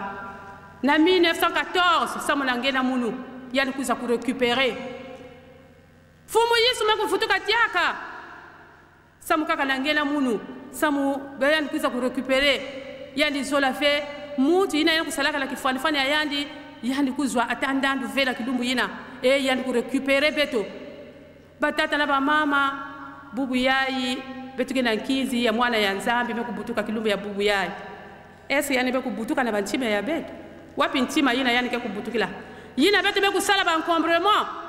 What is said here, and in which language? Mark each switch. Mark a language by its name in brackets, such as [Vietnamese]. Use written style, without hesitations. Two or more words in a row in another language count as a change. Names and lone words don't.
[Kituba (Democratic Republic of Congo)] na 1914 samona ngena munu yani kuza ku récupérer fumu yesu me kufutuka tiaka samu kaka na ngena munu samu yani kuza ku récupérer yani [French] cela fait [Kituba (Democratic Republic of Congo)] mutu ina yana kusalaka la kifani fani yani kuzwa atandandu vela kidumbu yina yani ku récupérer beto batata na ba mama bubu yayi betuke na nkizi ya mwana ya nzambi mekubutuka kilumbu ya bubu yayi ese yani bekubutuka na banchima ya betu wapi ntima yina yani ke kubutukila yina betu mekusala ba encombrement